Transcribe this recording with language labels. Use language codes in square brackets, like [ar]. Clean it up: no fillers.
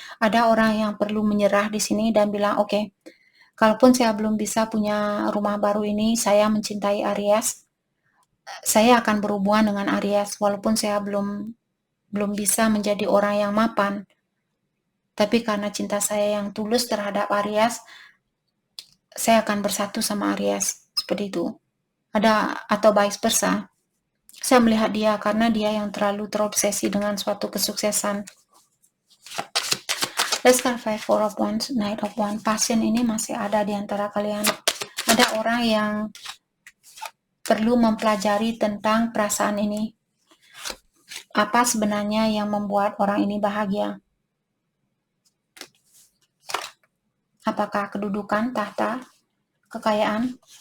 [id] Ada orang yang perlu menyerah di sini dan bilang, oke, kalaupun saya belum bisa punya rumah baru ini, saya mencintai Aries, saya akan berhubungan dengan Aries, walaupun saya belum bisa menjadi orang yang mapan. Tapi karena cinta saya yang tulus terhadap Aries, saya akan bersatu sama Aries. Seperti itu. Ada atau vice versa. Saya melihat dia karena dia yang terlalu terobsesi dengan suatu kesuksesan. [en] Let's clarify Four of Wands, Knight of Wands. [id] Passion ini masih ada di antara kalian. Ada orang yang perlu mempelajari tentang perasaan ini. Apa sebenarnya yang membuat orang ini bahagia? Apakah kedudukan, tahta, kekayaan?